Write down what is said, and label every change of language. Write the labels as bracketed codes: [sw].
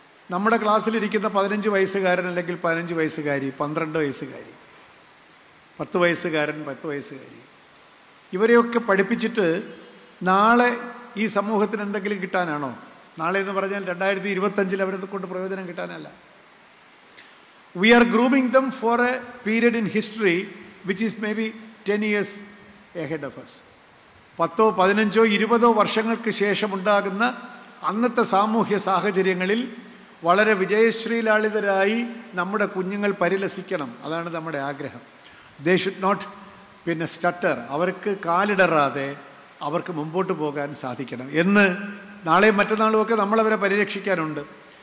[ml] നമ്മുടെ ക്ലാസ്സിലിരിക്കുന്ന 15 വയസ്സുകാരൻ അല്ലെങ്കിൽ 15 വയസ്സുകാരി, 12 വയസ്സുകാരി, 10 വയസ്സുകാരൻ, 10 വയസ്സുകാരി, ഇവരെയൊക്കെ പഠിപ്പിച്ചിട്ട് നാളെ ഈ സമൂഹത്തിന് എന്തെങ്കിലും കിട്ടാനാണോ? നാളെ എന്ന് പറഞ്ഞാൽ 2025 അവരെ കൊണ്ട് പ്രയോജനം കിട്ടാനല്ല. [en] We are grooming them for a period in history which is maybe 10 years ahead of us. [ml] 10, 15, 20 വർഷങ്ങൾക്ക് ശേഷം ഉണ്ടാകുന്ന അന്നത്തെ സാമൂഹ്യ സാഹചര്യങ്ങളിൽ വളരെ വിജയശ്രീലാളിതരായി നമ്മുടെ കുഞ്ഞുങ്ങൾ പരിലസിക്കണം. അതാണ് നമ്മുടെ ആഗ്രഹം. [en] They should not stutter. [ml] അവർക്ക് കാലിടറാതെ അവർക്ക് മുമ്പോട്ട് പോകാൻ സാധിക്കണം എന്ന് നാളെയും മറ്റന്നാളും ഒക്കെ നമ്മളവരെ പരിരക്ഷിക്കാനുണ്ട്.